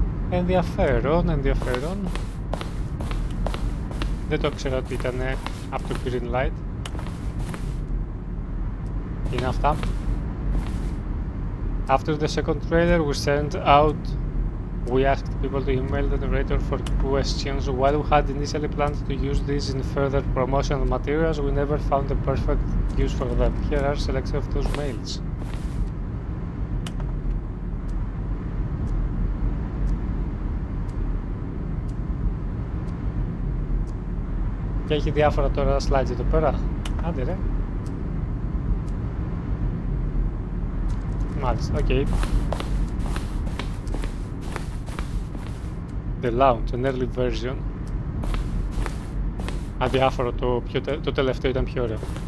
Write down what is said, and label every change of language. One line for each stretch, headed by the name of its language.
Greek: Ενδιαφέρον, ενδιαφέρον. Δεν το ξέρω ότι ήταν από το green light. Είναι αυτά.
English: After the second trailer we sent out, we asked people to email the narrator for questions. While we had initially planned to use these in further promotional materials, we never found the perfect use for them. Here are selection of those mails.
Greek: Και έχει διάφορα τώρα slides εδώ πέρα. Άντε ρε. Μάλιστα, οκ.
English: The launch, an early version.
Greek: Αδιάφορο, το τελευταίο ήταν πιο ωραίο.